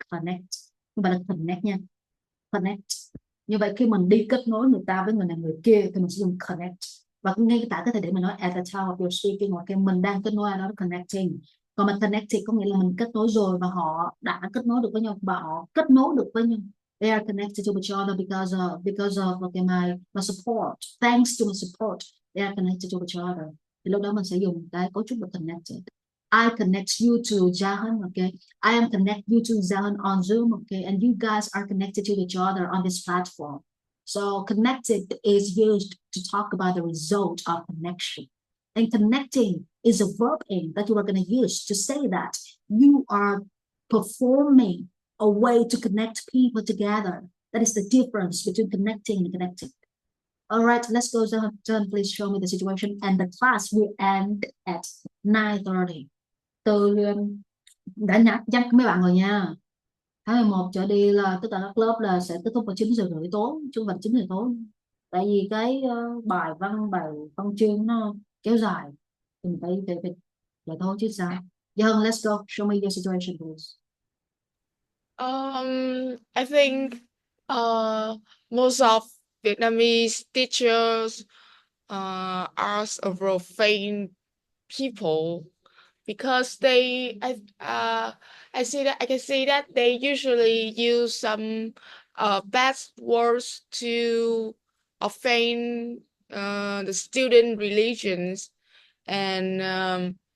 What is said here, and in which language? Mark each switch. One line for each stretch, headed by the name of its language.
Vietnamese: Connect, không phải là connect nha, connect. Như vậy khi mình đi kết nối người ta với người này người kia thì mình sẽ dùng connect. Và ngay tại cái thời điểm mình nói
English: at the time of your speaking,
Vietnamese: hoặc khi mình đang kết nối ai đó, connecting. Còn mà connecting có nghĩa là mình kết nối rồi và họ đã kết nối được với nhau và họ kết nối được với nhau.
English: They are connected to each other because of okay, my support. Thanks to my support, they are connected to each other.
Vietnamese: Thì lúc đó mình sẽ dùng cái cấu trúc là connected.
English: I connect you to Jahan, okay? I am connect you to Jahan on Zoom, okay? And you guys are connected to each other on this platform. So connected is used to talk about the result of connection. And connecting is a verb in that you are going to use to say that you are performing a way to connect people together. That is the difference between connecting and connecting. All right, let's go, John. Please show me the situation. And the class will end at 9:30.
Vietnamese: Tôi đã nhắc mấy bạn rồi nha. Tháng 11 trở đi là tất cả các lớp là sẽ kết thúc vào 9:30 tối, chứ không phải 9 giờ tối. Tại vì cái bài văn chương nó kéo dài. Mình phải vậy thôi chứ sao.
English: Dân, let's go. Show me your situation, please. I think most of Vietnamese teachers are profane people because I can see that they usually use some bad words to offend the student religions, and